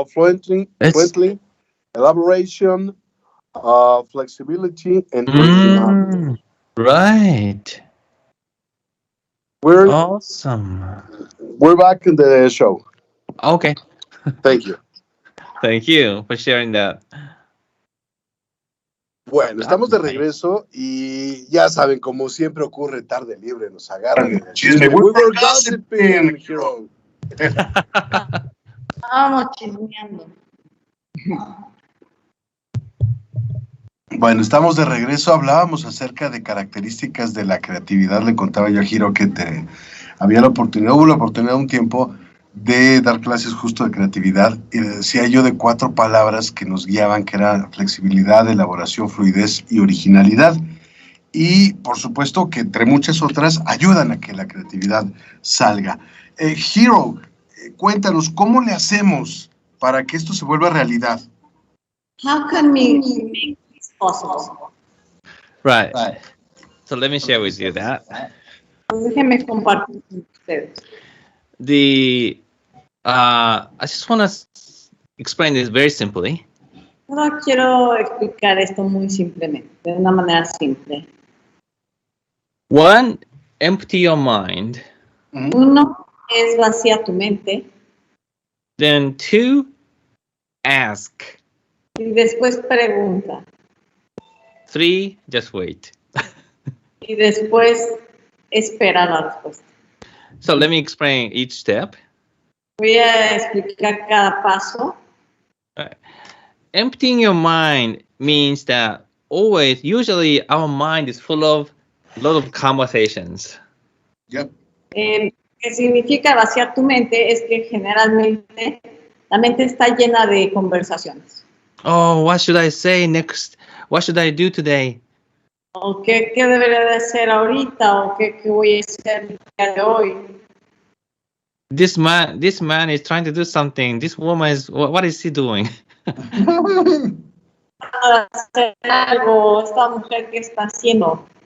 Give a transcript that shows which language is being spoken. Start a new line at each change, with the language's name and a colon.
English: Fluently, elaboration, flexibility, and originality. Right. We're awesome. We're back in the show. Okay. Thank you. Thank you for sharing that.
Spanish: Bueno, estamos de regreso y ya saben, como siempre ocurre, Tarde Libre, nos agarran en el chisme.
English: We were gossiping, Hiro.
Spanish: Vamos chismeando. Bueno, estamos de regreso. Hablábamos acerca de características de la creatividad. Le contaba yo a Hiro que hubo la oportunidad un tiempo de dar clases justo de creatividad y le decía yo de 4 palabras que nos guiaban, que eran flexibilidad, elaboración, fluidez y originalidad. Y por supuesto que entre muchas otras ayudan a que la creatividad salga. Hiro, cuéntanos, ¿cómo le hacemos para que esto se vuelva realidad?
English: How can we make this possible? Right. So let me share with you that.
Spanish: Déjenme compartir con ustedes.
English: I just want to explain this very simply.
Spanish: Ahora quiero explicar esto muy simplemente, de una manera simple.
English: 1, empty your mind.
Spanish: Uno es vacía tu mente.
English: Then 2, ask.
Spanish: Y después pregunta.
English: 3, just wait.
Spanish: Y después espera la respuesta.
English: So let me explain each step.
Spanish: Voy a explicar cada paso.
English: Emptying your mind means that usually our mind is full of a lot of conversations. Yep.
Spanish: ¿Qué significa vaciar tu mente? Es que generalmente la mente está llena de conversaciones.
English: Oh, what should I say next? What should I do today?
Spanish: O qué debería de hacer ahorita, o qué voy a hacer el día de hoy.
English: This man is trying to do something. This woman is, what is he doing?
Spanish: Hacer algo, esta mujer que está haciendo.